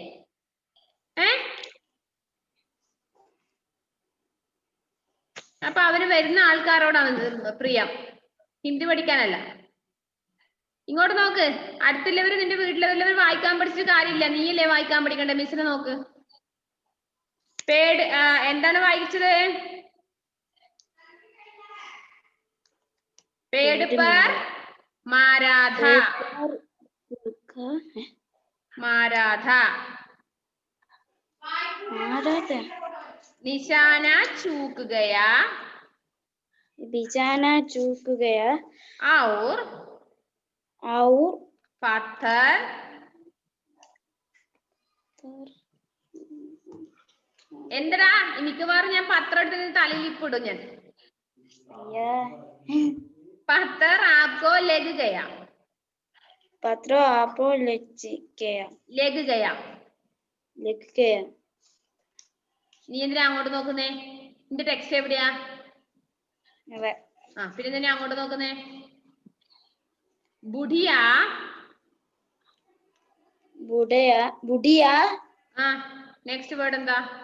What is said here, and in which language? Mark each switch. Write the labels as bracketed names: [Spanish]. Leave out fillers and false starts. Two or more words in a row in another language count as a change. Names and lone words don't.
[Malayalam] അപ്പൊ അവര് വരുന്ന ആൾക്കാരോടാണ് പ്രിയം, ഹിന്ദി പഠിക്കാനല്ല. ഇങ്ങോട്ട് നോക്ക്, അടുത്തുള്ളവര് നിന്റെ വീട്ടിലുള്ളവർ വായിക്കാൻ പഠിച്ചിട്ട് കാര്യമില്ല, നീയല്ലേ വായിക്കാൻ പഠിക്കണ്ടേ? മിസ്സിനെ നോക്ക്. പേട് എന്താണ് വായിച്ചത്? [Hindi] पेड़ पर मारा था, मारा था, निशाना चूक गया, निशाना चूक गया, और पत्थर [Malayalam] എന്തടാ മിക്കവാറും ഞാൻ പത്രം എടുത്ത് തലയിൽ ഇപ്പിടും ഞാൻ. [Hindi] पत्थर आपको लग गया, पत्थर आपको लग गया, लग गया, लग गया. [Malayalam] നീ എന്തിനാ അങ്ങോട്ട് നോക്കുന്നേ? നിന്റെ ടെക്സ്റ്റ് എവിടെയാ? പിന്നെ എന്തിനാ അങ്ങോട്ട് നോക്കുന്നേ? ബുഡിയ, ബുഡിയ. [English] next word [Malayalam] എന്താ?